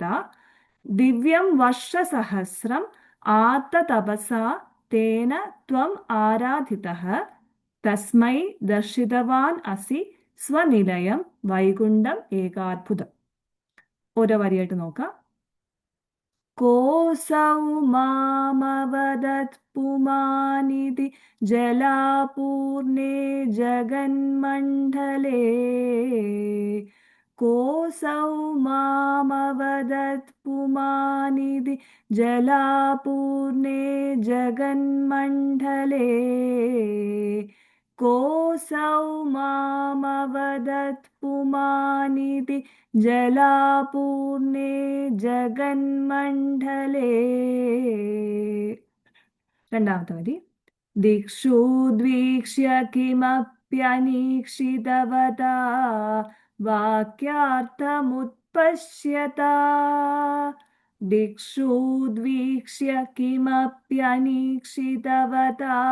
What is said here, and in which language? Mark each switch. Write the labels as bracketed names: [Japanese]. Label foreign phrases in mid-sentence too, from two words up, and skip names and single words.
[Sanskrit] ദിവ്യം വർഷസഹസ്രം ആത്തതപസാ തേന ത്വം ആരാധിതഃ തസ്മൈ ദർശിതവാൻ അസി സ്വനിലയം വൈകുണ്ഠം ഏകാത്ഭുതം. [Malayalam] ഓരോ വരിയായിട്ട് നോക്കാം. [Sanskrit] കോസൗ മാമവദത് പുമാനിതി ജലാപൂർണേ ജഗന്മണ്ഡലേ कोऽसौ मामवदत् पुमानिधि जलापूर्णे जगन्मण्डले कोऽसौ मामवदत् पुमानिधि जलापूर्णे जगन्मण्डले [Malayalam] രണ്ടാമത്തെ വരി [Sanskrit] ദിക്ഷു ദ്വീക്ഷ്യ കിമപ്യനീക്ഷിതവതാ വാക്യാർത്ഥമുത്പശ്യതാ ദിക്ഷു ദ്വീക്ഷ്യ കിമപ്യനീക്ഷിതവതാ